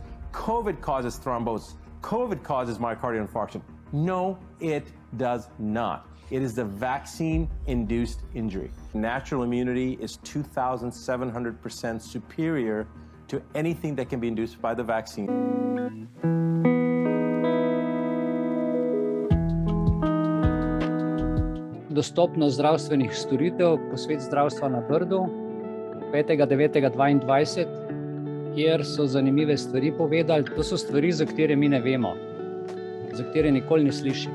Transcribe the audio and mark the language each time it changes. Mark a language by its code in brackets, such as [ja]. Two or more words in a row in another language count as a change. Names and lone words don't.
[en] COVID causes thrombosis. COVID causes myocardial infarction. No, it does not. It is the vaccine-induced injury. Natural immunity is 2,700% superior to anything that can be induced by the vaccine. [sl] Dostopnost zdravstvenih storitev, posvet zdravstva na Brdu, 5.9.22, kjer so zanimive stvari povedali. To so stvari, za katere mi ne vemo, za katere nikoli ne slišim.